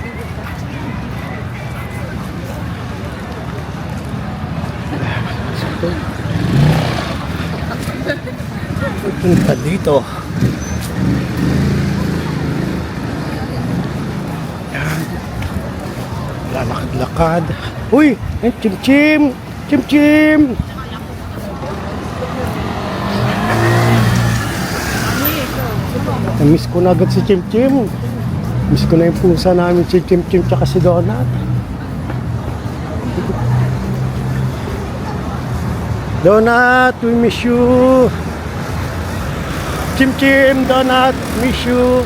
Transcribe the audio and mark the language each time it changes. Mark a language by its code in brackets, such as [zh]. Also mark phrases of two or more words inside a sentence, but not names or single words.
[tl] Punta dito. Yan. Lalakad-lakad. Uy! Chim-chim! Chim-chim! Miss ko na agad si Chim-chim. Miss ko na yung pusa namin si Chim-chim tsaka si Donut. [en] Donut, we miss you. Chim-chim, Donut, miss you.